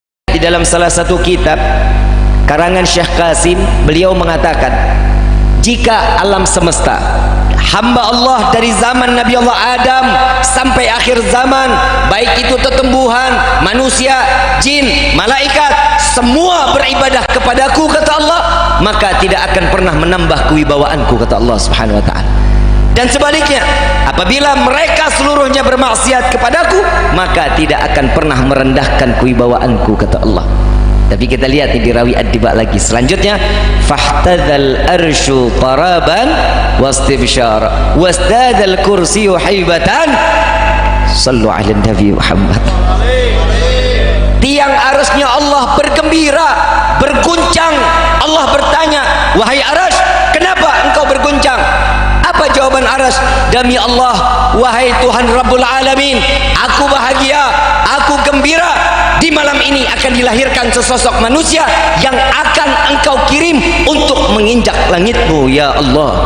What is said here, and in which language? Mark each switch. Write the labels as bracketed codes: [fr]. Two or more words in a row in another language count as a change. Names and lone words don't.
[id] Di dalam salah satu kitab karangan Syekh Qasim, beliau mengatakan, jika alam semesta, hamba Allah dari zaman Nabi Allah Adam sampai akhir zaman, baik itu tetumbuhan, manusia, jin, malaikat, semua beribadah kepadaku, kata Allah, maka tidak akan pernah menambah kewibawaanku, kata Allah [ar] سبحانه وتعالى. [id] Dan sebaliknya, apabila mereka seluruhnya bermaksiat kepadaku, maka tidak akan pernah merendahkan kewibawaanku, kata Allah. Tapi kita lihat di rawi Ad-Diba lagi selanjutnya, [ar] فاهتز العرش طربا واستبشر وازداد الكرسي هيبة. صلوا على النبي محمد. [id] Tiang arasnya Allah bergembira, berguncang. Allah bertanya, wahai aras, kenapa engkau berguncang? Apa jawaban aras? Demi Allah, wahai Tuhan [ar] رب العالمين, [id] aku bahagia, aku gembira. Di malam ini akan dilahirkan sesosok manusia yang akan engkau kirim untuk menginjak langitmu, ya Allah.